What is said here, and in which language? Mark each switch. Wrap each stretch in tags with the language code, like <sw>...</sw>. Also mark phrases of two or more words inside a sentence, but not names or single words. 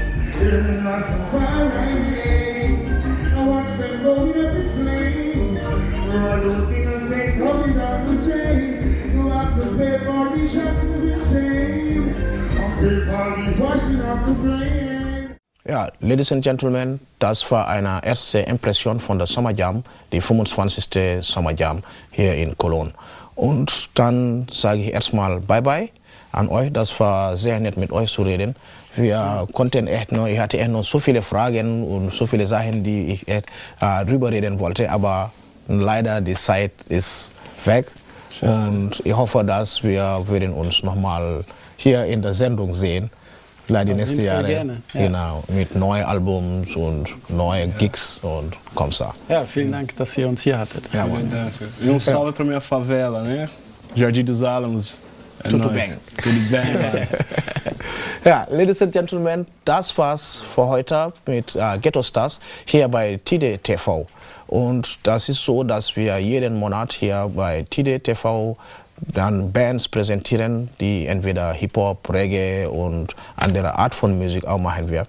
<en>I watch them go in every flame. All those innocent coming down the chain. You have to pay for the shackles and chain. Pay for these washing up the brain. Ja, Ladies and Gentlemen,</en> <de>das war eine erste Impression von der Summer Jam, die 25. Summer Jam hier in Cologne. Und dann sage ich erstmal Bye-Bye. an euch, das war sehr nett mit euch zu reden. Wir konnten echt noch, ich hatte echt noch so viele Fragen und so viele Sachen, die ich echt drüber reden wollte, aber leider die Zeit ist weg. Und ich hoffe, dass wir würden uns nochmal hier in der Sendung sehen. Vielleicht die nächsten Jahre. Gerne, ja. Genau, mit neuen Albums und neuen Gigs und komm so. Ja, vielen Dank, dass ihr uns hier hattet. Ja,</de> <pt>e salve para minha favela, né? Jardim dos Álamos. Tudo bem. Tudo bem.</pt> <de>Ja,</de> <en>Ladies and Gentlemen,</en> <de>das war's für heute mit Ghetto Stars hier bei TD TV. Und das ist so, dass wir jeden Monat hier bei TD TV dann Bands präsentieren, die entweder Hip-Hop, Reggae und andere Art von Musik auch machen wir.</de>